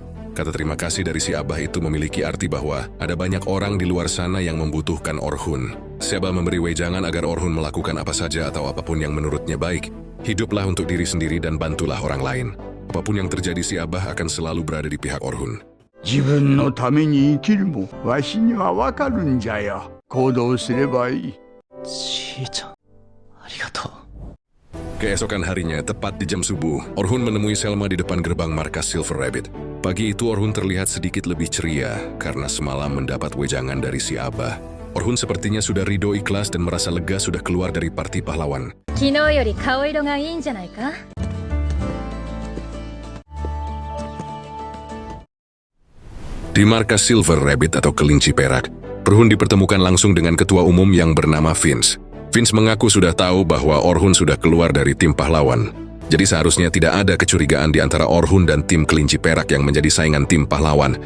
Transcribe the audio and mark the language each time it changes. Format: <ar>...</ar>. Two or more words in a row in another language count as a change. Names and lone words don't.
<id>Kata terima kasih dari si Abah itu memiliki arti bahwa ada banyak orang di luar sana yang membutuhkan Orhun. Si Abah memberi wejangan agar Orhun melakukan apa saja atau apapun yang menurutnya baik. Hiduplah untuk diri sendiri dan bantulah orang lain. Apapun yang terjadi, si Abah akan selalu berada di pihak Orhun.</id> <ja>自分のために生きるもわしにはわかるんじゃよ。行動すればいい。ちーちゃん、ありがとう。</ja> <id>Keesokan harinya, tepat di jam subuh, Orhun menemui Selma di depan gerbang markas Silver Rabbit. Pagi itu Orhun terlihat sedikit lebih ceria karena semalam mendapat wejangan dari si Abah. Orhun sepertinya sudah ridho, ikhlas, dan merasa lega sudah keluar dari Parti Pahlawan.</id> <ja>昨日より顔色がいいんじゃないか?</ja> <id>Di markas Silver Rabbit atau kelinci perak, Orhun dipertemukan langsung dengan ketua umum yang bernama Vince. Vince mengaku sudah tahu bahwa Orhun sudah keluar dari tim pahlawan. Jadi seharusnya tidak ada kecurigaan di antara Orhun dan tim kelinci perak yang menjadi saingan tim pahlawan.</id>